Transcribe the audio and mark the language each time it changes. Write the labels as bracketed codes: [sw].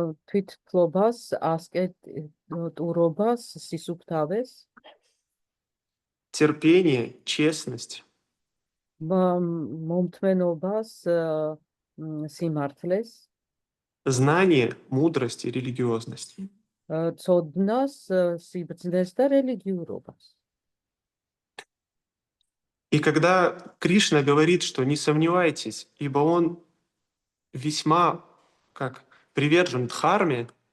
[ka] თვითფლობას, ასკეტურობას, სისუფთავეს, [ru] терпение, честность, [ka] მომთმენობას, სიმართლეს, [ru] знание, мудрость и религиозность. [ka] ცოდნას, სიბრძნეს და რელიგიურობას. [ru] И когда Кришна говорит, что не сомневайтесь, ибо он весьма как привержен дхарме,